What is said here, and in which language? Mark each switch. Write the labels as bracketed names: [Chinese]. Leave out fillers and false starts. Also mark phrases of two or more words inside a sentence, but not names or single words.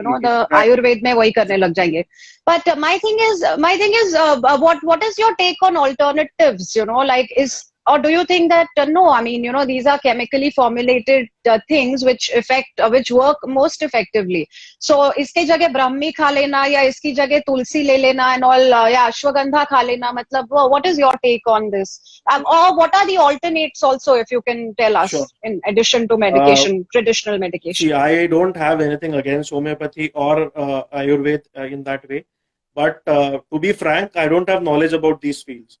[English] You know, the Ayurved [Hindi] में वही करने लग जाएंगे. [English] But my thing is, what is your take on alternatives? You know, like or do you think that no? I mean, you know, these are chemically formulated things which work most effectively. So, [Hindi] इसके जगह ब्राह्मी खा लेना या इसकी जगह तुलसी ले लेना [English] and all [Hindi] या अश्वगंधा खा लेना. [English] Matlab, what is your take on this? Or what are the alternates also, if you can tell us, in addition to medication, traditional medication? See, I don't have anything against homeopathy or Ayurved in that way. But to be frank, I don't have knowledge about these fields.